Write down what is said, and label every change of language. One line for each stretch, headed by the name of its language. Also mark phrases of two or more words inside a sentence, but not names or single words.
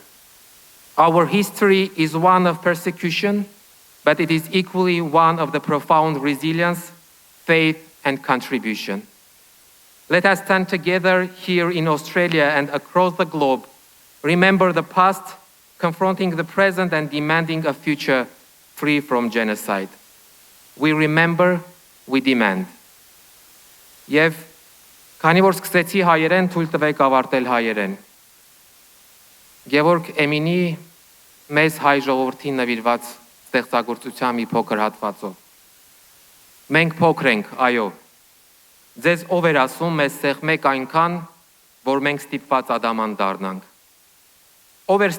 English: Our history is one of persecution, but it is equally one of the profound resilience, faith, and contribution. Let us stand together here in Australia and across the globe, remember the past, confronting the present and demanding a future free from genocide. We remember, we demand.
Armenian: Եվ քանի որ սկսեցի հայերեն, թույլ տվեք ավարտել հայերեն։ Գևորգ Էմինի մեզ հայ ժողովրդին նվիրված ստեղծագործության մի փոքր հատվածով։ Մենք փոքր ենք, այո։ Ձեզ ով էր ասում մեզ սեղմեք այնքան, որ մենք ստիպված ադաման դառնանք։ Ով էր